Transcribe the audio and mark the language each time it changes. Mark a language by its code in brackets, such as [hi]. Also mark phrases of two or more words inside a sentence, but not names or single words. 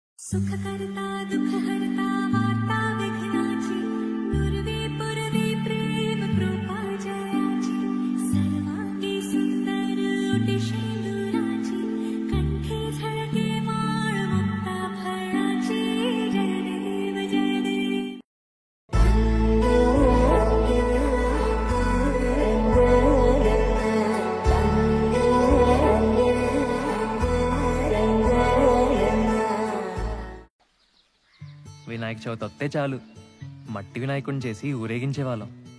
[mr] सुखकर्ता दुःखहर्ता वार्ता विघ्नाची पूर्वी पूर्वी प्रेम कृपा जयाची सर्वांगी सुंदर ओटी शेंदुराची कंठी झळके माळ मुक्ता फळाची जय देव जय देव. [te] వినాయక చవితి వస్తే చాలు మట్టి వినాయకుడిని చేసి ఊరేగించేవాళ్ళం.